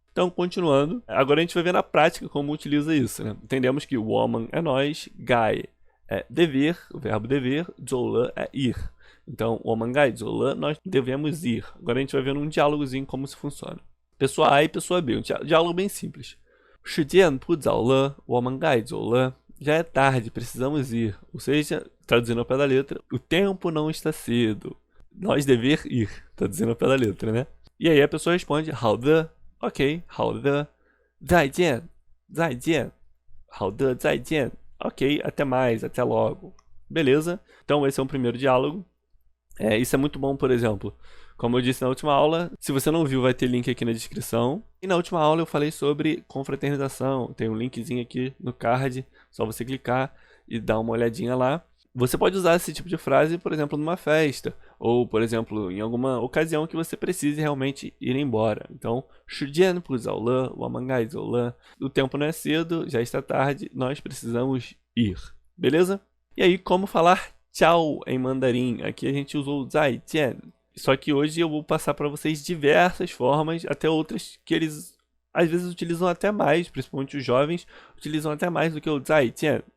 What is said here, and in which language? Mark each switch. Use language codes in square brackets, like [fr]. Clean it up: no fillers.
[pt] Então, continuando, agora a gente vai ver na prática como utiliza isso, né? Entendemos que woman é nós, gai é dever, o verbo dever, 走了 é ir. Então, woman gai, 走了, nós devemos ir. Agora a gente vai ver num diálogozinho como isso funciona. Pessoa A e pessoa B, um diálogo bem simples. [zh] 时间不早了，我们该走了. [pt] Já é tarde, precisamos ir. Ou seja, traduzindo ao pé da letra, o tempo não está cedo. Nós dever ir, traduzindo ao pé da letra, né? E aí a pessoa responde, 好的. Ok, [zh] 好的, 再见, 再见, 好的, 再见, [pt] ok, até mais, até logo, beleza? Então esse é um primeiro diálogo, isso é muito bom, por exemplo, como eu disse na última aula, se você não viu vai ter link aqui na descrição, e na última aula eu falei sobre confraternização, tem um linkzinho aqui no card, só você clicar e dar uma olhadinha lá. Você pode usar esse tipo de frase, por exemplo, numa festa, ou, por exemplo, em alguma ocasião que você precise realmente ir embora. [zh] Então, 时间不早了，我们该走了. [pt] O tempo não é cedo, já está tarde, nós precisamos ir. Beleza? E aí, como falar tchau em mandarim? Aqui a gente usou 再见. Só que hoje eu vou passar para vocês diversas formas, até outras que eles às vezes utilizam até mais, principalmente os jovens, utilizam até mais do que o 再见.